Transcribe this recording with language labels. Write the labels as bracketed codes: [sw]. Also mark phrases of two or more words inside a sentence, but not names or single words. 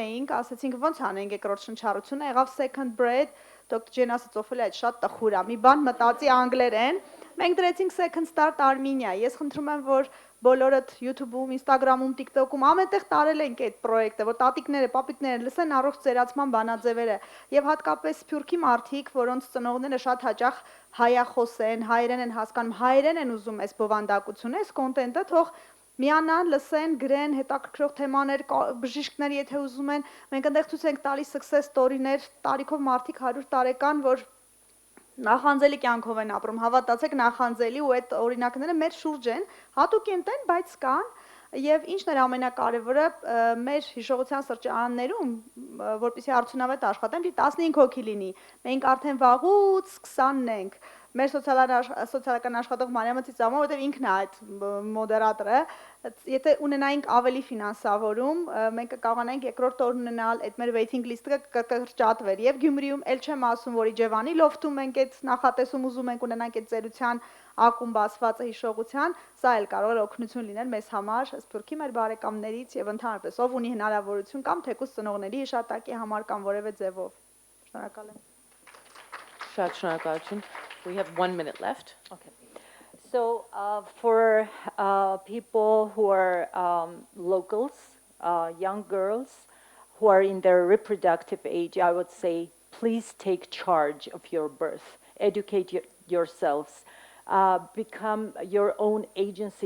[hy] էինք, ասացինք ոնց անենք երկրորդ շնչառությունը, եղավ Second Bread, դոկտոր Ջեն ասաց Օֆելիա, այդ շատ տխուր է, մի բան մտածի անգլերեն, մենք դրեցինք Second Start Armenia, ես խնդրում եմ, որ բոլորդ YouTube-ում, Instagram-ում, TikTok-ում ամենտեղ տարել ենք այդ պրոյեկտը, որ տատիկները, պապիկները լսեն առողջ ծերացման բանաձևերը եւ հատկապես Սփյուռքի մարդիկ, որոնց ծնողները շատ հաճախ հայախոս են, հայերեն են հասկանում, հայերեն են ուզում այս բովանդակությունը, այս կոնտենտը թող միանան, լսեն, գրեն, հետաքրքրող թեմաներ, բժիշկներ, եթե ուզում են, մենք այնտեղ ցույց ենք տալիս [en] success story-ներ, [hy] տարիքով մարդիկ 100 տարեկան, որ նախանձելի կյանքով են ապրում, հավատացեք նախանձելի ու այդ օրինակները մեր շուրջ են, հատուկ են, բայց կան, եւ ինչն էր ամենակարևորը մեր հիշողության սրճարաններում, որպեսզի արդյունավետ աշխատեն, պիտի 15 հոգի լինի, մենք արդեն վաղուց 20-ն ենք, մեր սոցիալական աշխատող Մարիամը ծիծաղում, որովհետև ինքն է այդ մոդերատորը, եթե ունենայինք ավելի ֆինանսավորում, մենք կկարողանայինք երկրորդ օրն ունենալ այդ մեր [en] waiting list-ը [hy] կկրճատվեր, եւ Գյումրիում էլ չեմ ասում, որ Իջևանի լոֆտում ենք այդ նախատեսում ուզում ենք ունենանք այդ ծերության ակումբ ասվածը հիշողության, սա էլ կարող է օգնություն լինել մեզ համար, Սփյուռքի մեր բարեկամներից եւ ընդհանրապես ով ունի հնարավորություն կամ թեկուզ ծնողների հիշատակի համար կամ որևէ ձևով։ Շնորհակալ եմ։ Շատ շնորհակալություն. [en] We have 1 minute left. Okay. So for people who are locals, young girls who are in their reproductive age, I would say, please take charge of your birth. Educate yourselves. Become your own agency.